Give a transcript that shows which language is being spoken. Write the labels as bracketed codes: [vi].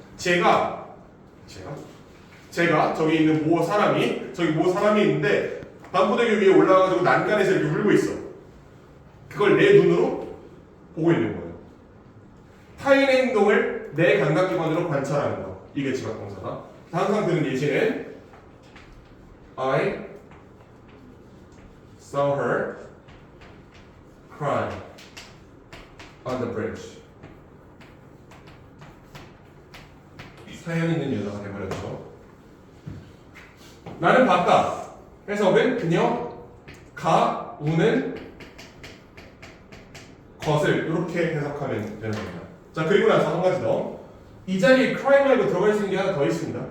[ko] 제가 저기 있는 모 사람이 있는데 반포대교 위에 올라가가지고 난간에서 이렇게 울고 있어. 그걸 내 눈으로 보고 있는 거예요. 타인의 행동을 내 감각기관으로 관찰하는 거. 이게 지각 동사다. 항상 드는 예시는 [en] I saw her cry on the bridge. [ko] 사연 있는 여자가 되버렸죠. 나는 봤다. 해석은 그녀가 우는 것을 이렇게 해석하면 되는 겁니다. 자, 그리고 나서 한 가지 더. 이 자리에 cry 말고 들어갈 수 있는 게 하나 더 있습니다.